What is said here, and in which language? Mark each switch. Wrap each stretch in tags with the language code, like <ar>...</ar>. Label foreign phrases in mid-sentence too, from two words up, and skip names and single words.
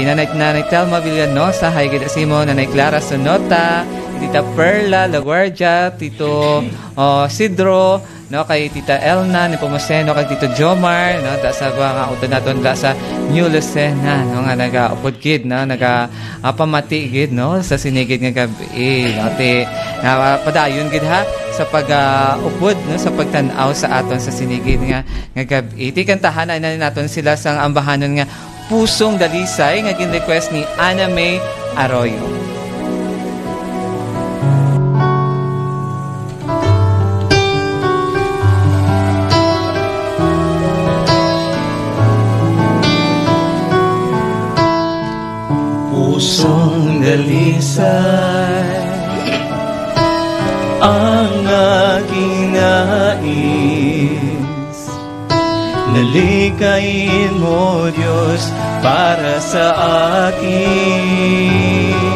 <hil>Nanay Telma Villanosa, hay gid simo Nanay Clara Sonota, Tita Perla Laguardia, Tito Sidro, no kay Tita Elna ni Pomoseno, kay Tito Jomar, no da sa mga utod naton da sa New Lucena, no, nga nagaupod gid, no, pamati gid, no, sa sinigid nga gabi. Ate, padayon gid ha, sa pag-upod, no, sa pagtanaw sa aton sa sinigid nga gabi. Iti kantahan na naton sila sang ambahanon nga Pusong Dalisay, nga gin-request ni Ana May Arroyo.</hil> <tl>Pusong dalisay ang aking nais, nalikayin mo Diyos para sa akin.</tl>